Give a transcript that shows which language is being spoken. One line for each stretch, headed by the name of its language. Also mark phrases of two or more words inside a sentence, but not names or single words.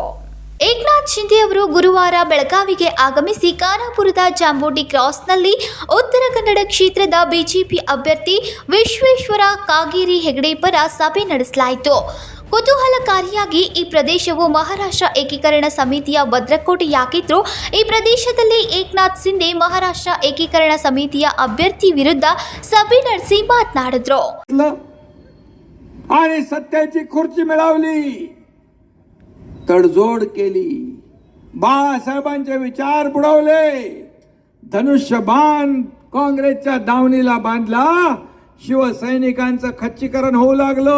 Kannada: ಏಕನಾಥ್ ಶಿಂದೆ ಅವರು ಗುರುವಾರ ಬೆಳಗಾವಿಗೆ ಆಗಮಿಸಿ ಖಾನಾಪುರದ ಜಾಂಬೋಟಿ ಕ್ರಾಸ್ನಲ್ಲಿ ಉತ್ತರ ಕನ್ನಡ ಕ್ಷೇತ್ರದ ಬಿಜೆಪಿ ಅಭ್ಯರ್ಥಿ ವಿಶ್ವೇಶ್ವರ ಕಾಗೇರಿ ಹೆಗಡೆ ಪರ ಸಭೆ ನಡೆಸಲಾಯಿತು. ಕುತೂಹಲಕಾರಿಯಾಗಿ ಈ ಪ್ರದೇಶವು ಮಹಾರಾಷ್ಟ್ರ ಏಕೀಕರಣ ಸಮಿತಿಯ ಭದ್ರಕೋಟೆಯಾಗಿದ್ದು, ಈ ಪ್ರದೇಶದಲ್ಲಿ ಏಕನಾಥ್ ಶಿಂದೆ ಮಹಾರಾಷ್ಟ್ರ ಏಕೀಕರಣ ಸಮಿತಿಯ ಅಭ್ಯರ್ಥಿ ವಿರುದ್ಧ ಸಭೆ ನಡೆಸಿ ಮಾತನಾಡಿದ್ರು.
Marathi: आणि सत्याची खुर्ची मिळवली, तडजोड केली, बाळासाहेबांचे विचार बुडवले, धनुष्यबाण काँग्रेसच्या दावणीला बांधला, शिवसैनिकांचं खच्चीकरण होऊ लागलं.